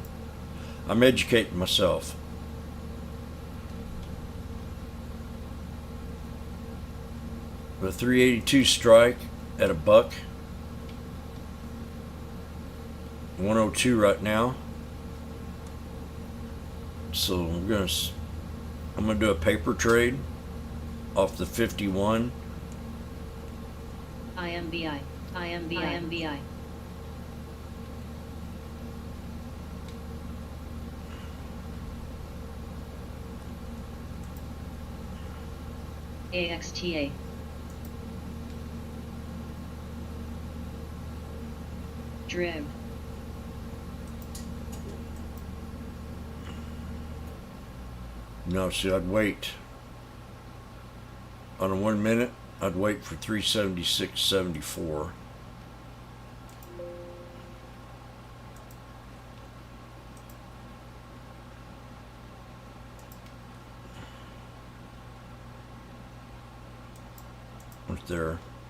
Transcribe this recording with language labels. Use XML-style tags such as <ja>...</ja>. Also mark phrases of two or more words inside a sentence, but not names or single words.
<en>I'm educating myself. The 382 strike at $1. 102 right now. So I'm gonna do a paper trade off the 51. IMBI. IMBI. AXTA. Drib. No, see, I'd wait. On a 1 minute, I'd wait for 376.74. Right there.</en>